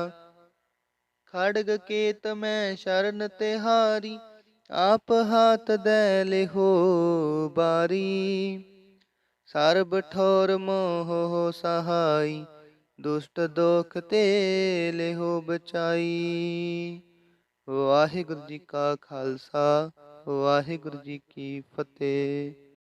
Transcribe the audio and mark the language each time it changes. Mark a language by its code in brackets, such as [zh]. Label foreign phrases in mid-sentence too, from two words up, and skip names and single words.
[hi] खड़ग केत में शरण तिहारी, आप हाथ दे लेहो बारी। सर्ब ठोर मोह हो सहाई, दुष्ट दोख ते लेहो बचाई। वाहिगुरु जी का खालसा, वाहिगुरु जी की फतेह।